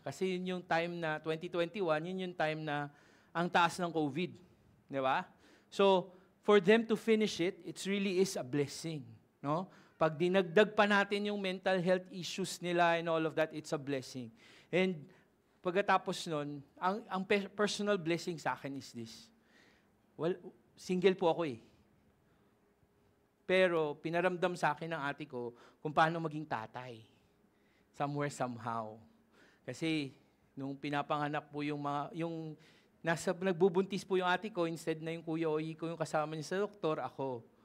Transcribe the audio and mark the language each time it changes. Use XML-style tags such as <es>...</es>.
<tl>Kasi yun yung time na 2021, yun yung time na ang taas ng COVID. Diba?</tl> <en>So, for them to finish it, it really is a blessing. No?</en> <tl>Pag dinagdag pa natin yung</tl> <en>mental health issues nila and all of that, it's a blessing.</en> <tl>And pagkatapos nun, ang personal blessing sa akin</tl> <en>is this.</en> <tl>Well, single po ako eh. Pero pinaramdam sa akin ng ate ko kung paano maging tatay.</tl> <en>Somewhere, somehow.</en> <tl>Kasi nung pinapanganak po nagbubuntis po yung ate ko, instead na yung kuya Oyi ko yung kasama niya sa doktor, ako.</tl>